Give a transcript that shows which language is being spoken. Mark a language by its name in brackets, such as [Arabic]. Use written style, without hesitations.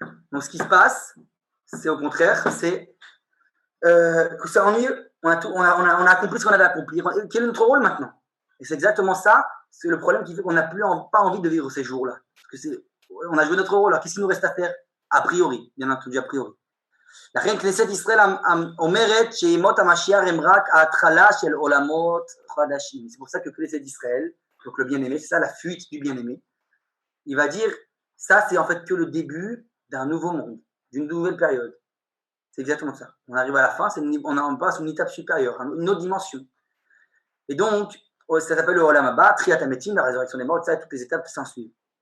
[French] Donc, ce qui se passe, c'est au contraire, c'est que c'est ennuyeux. On a accompli ce qu'on avait accompli. Quel est notre rôle maintenant? Et c'est exactement ça, c'est le problème qui fait qu'on n'a pas envie de vivre ces jours-là. Parce que on a joué notre rôle, alors qu'est-ce qu'il nous reste à faire? A priori, bien entendu, a priori. [Hebrew] לכן כנסת ישראל אומרת שימות המשיח הם רק ההתחלה של עולמות חדשים. [French] C'est pour ça que כנסת d'Israël, donc le bien-aimé, c'est ça la fuite du bien-aimé. Il va dire, ça c'est en fait que le début d'un nouveau monde, d'une nouvelle période. C'est exactement ça. On arrive à la fin, on passe une étape supérieure, une autre dimension. Et donc, ça s'appelle le Olam Haba, Triat HaMetim, la résurrection des morts, ça, toutes les étapes qui s'en suivent.